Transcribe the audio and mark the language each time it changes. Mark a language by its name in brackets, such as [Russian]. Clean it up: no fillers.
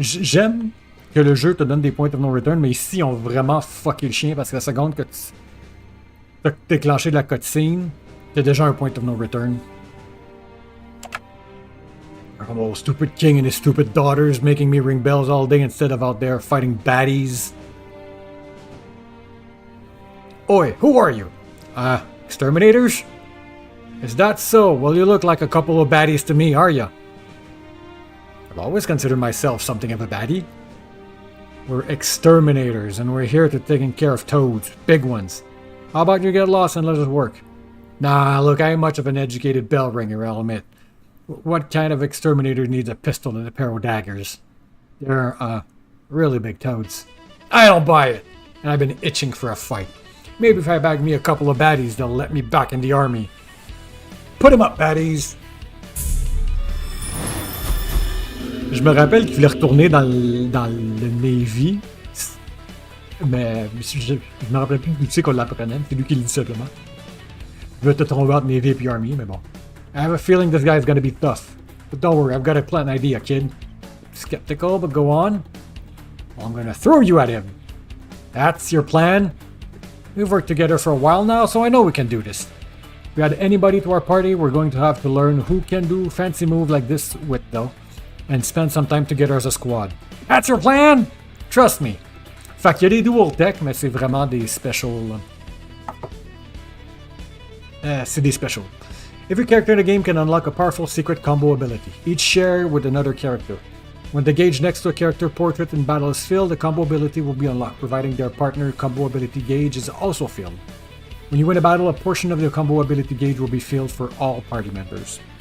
[French] J'aime que le jeu te donne des [English] points of no return, [French] mais ici, on va vraiment fucké le chien parce que la seconde que tu as déclenché de la cutscene, t'as déjà un point of no return. [English] Oh, stupid king and his stupid daughters making me ring bells all day instead of out there fighting baddies. Oi, who are you? Exterminators? Is that so? Well, you look like a couple of baddies to me, are ya? I've always considered myself something of a baddie. We're exterminators, and we're here to taking care of toads, big ones. How about you get lost and let us work? Nah, look, I ain't much of an educated bell ringer, I'll admit. What kind of exterminator needs a pistol and a pair of daggers? They're, really big toads. I don't buy it, and I've been itching for a fight. Maybe if I bag me a couple of baddies, they'll let me back in the army. Put 'em up, baddies! [French] Je me rappelle qu'il voulait retourner dans le Navy, mais je me rappelle plus du sais qu'on l'apprenait, c'est lui qui le dit simplement. Il veut te tromper entre Navy et Army, mais bon. [English] I have a feeling this guy's gonna be tough. But don't worry, I've got a plan idea, kid. Skeptical, but go on. Well, I'm gonna throw you at him. That's your plan? We've worked together for a while now, so I know we can do this. If we add anybody to our party, we're going to have to learn who can do fancy move like this with, though. And spend some time together as a squad. That's your plan? Trust me. [French] Fait qu'il y a des dual tech, mais c'est vraiment des special. C'est des special. [English] Every character in the game can unlock a powerful secret combo ability, each shared with another character. When the gauge next to a character portrait in battle is filled, the combo ability will be unlocked, providing their partner combo ability gauge is also filled. When you win a battle, a portion of the combo ability gauge will be filled for all party members.